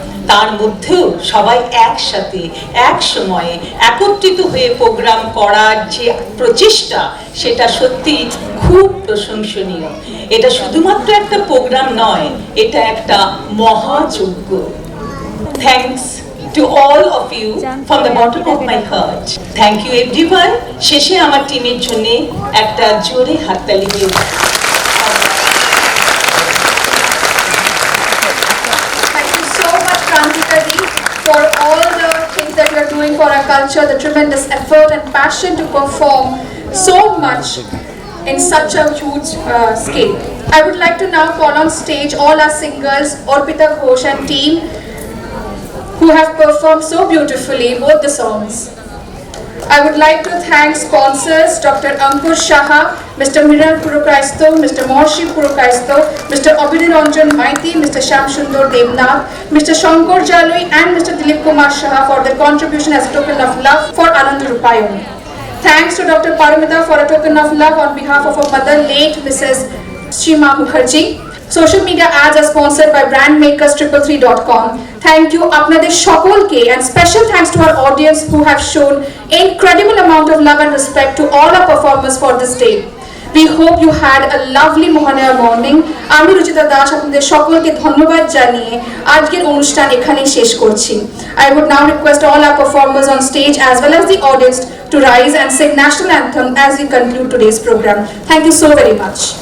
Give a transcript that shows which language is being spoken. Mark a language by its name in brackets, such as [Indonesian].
[Bangla] তার মধ্যেও সবাই একসাথে এক সময়ে একত্রিত হয়ে প্রোগ্রাম করার যে প্রচেষ্টা, সেটা সত্যি খুব প্রশংসনীয়। এটা শুধুমাত্র একটা প্রোগ্রাম নয়, এটা একটা মহাযজ্ঞ। [English] Thanks to all of you from the bottom of my heart. Thank you everyone. [Bangla] শেষে আমার টিমের জন্য একটা জোরে হাততালি দিন। [English] Thank you so much, Krantika Di, for all the things that you are doing for our culture, the tremendous effort and passion to perform so much in such a huge scale. I would like to now call on stage all our singers, Orpita Ghosh and team, who have performed so beautifully both the songs. I would like to thank sponsors Dr. Ankur Shaha, Mr. Miral Purokaisto, Mr. Morshi Purokaisto, Mr. Abhiranjan Maiti, Mr. Sham Sundar Devnath, Mr. Shankar Jalui and Mr. Dilip Kumar Shaha for their contribution as a token of love for Anand Rupayon. Thanks to Dr. Paramita for a token of love on behalf of her mother, late Mrs. Shima Mukherjee. Social media ads are sponsored by brandmakers333.com. Thank you [Bangla] আপনাদের সকলকে, [English] and special thanks to our audience who have shown incredible amount of love and respect to all our performers for this day. We hope you had a lovely Mohanaya morning. [Bangla] আমি রুচিতা দাস আপনাদের সকলকে ধন্যবাদ জানিয়ে আজকের অনুষ্ঠান এখানেই শেষ করছি। [English] I would now request all our performers on stage as well as the audience to rise and sing national anthem as we conclude today's program. Thank you so very much.